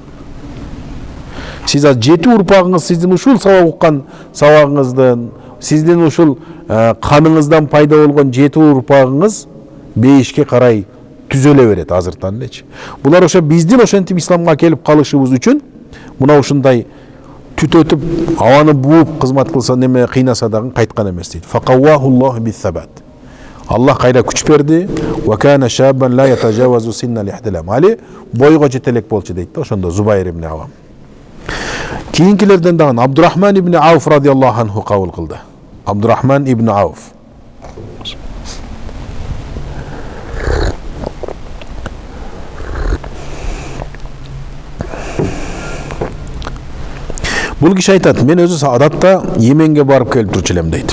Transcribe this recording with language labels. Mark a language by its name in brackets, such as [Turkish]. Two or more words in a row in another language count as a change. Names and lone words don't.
[Kyrgyz] Сиз 7 урпагыңыз сиздин ушул сабак уккан сабагыңыздын, сиздин ушул каныңыздан пайда болгон 7 урпагыңыз бейишке карай түзөлө берет азыртан элечи. Булар ошо биздин ошентип исламга келип калышыбыз үчүн мына ушундай түтөтүп, аваны бууп кызмат кылса неме кыйнаса дагы кайткан эмес дейт. [Arabic] Факавахуллаху бис-сабат. [Kyrgyz] Аллах кайра күч берди. [Arabic] Ва кана шабан ла ятажавазу синна лихтилам. [Kyrgyz] Али бойго жетелек болчу дейт. Ошондо Зубайр ибн Авам. Кийинкилерден дагы Абдурахман ибн Ауф [Arabic] رضي الله عنه [Kyrgyz] кабыл кылды. Абдурахман ибн Ауф. Бұл киши айтат, мен өзү адатта Йеменге барып келип турчу элем дейт.